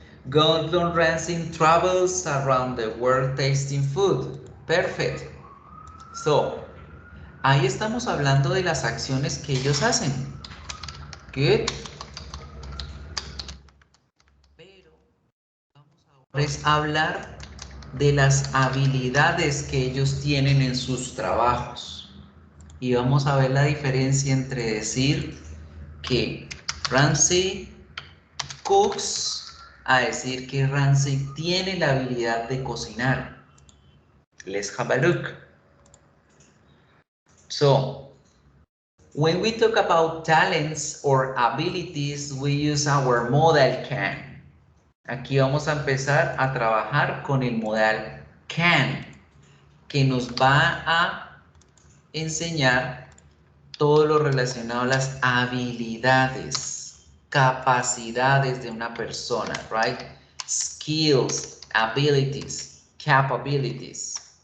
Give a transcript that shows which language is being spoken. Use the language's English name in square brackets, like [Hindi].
[English] Gordon Ramsay travels around the world tasting food. Perfect. [Spanish] So, ahí estamos hablando de las acciones que ellos hacen. Good. Pero vamos ahora a hablar de las habilidades que ellos tienen en sus trabajos. Y vamos a ver la diferencia entre decir que Ramsay cooks a decir que Ramsay tiene la habilidad de cocinar. [English] Let's have a look. So, when we talk about talents or abilities, we use our modal can. [Spanish] Aquí vamos a empezar a trabajar con el modal can. que nos va a enseñar todo lo relacionado a las habilidades, capacidades de una persona, right? [English] Skills, abilities, capabilities.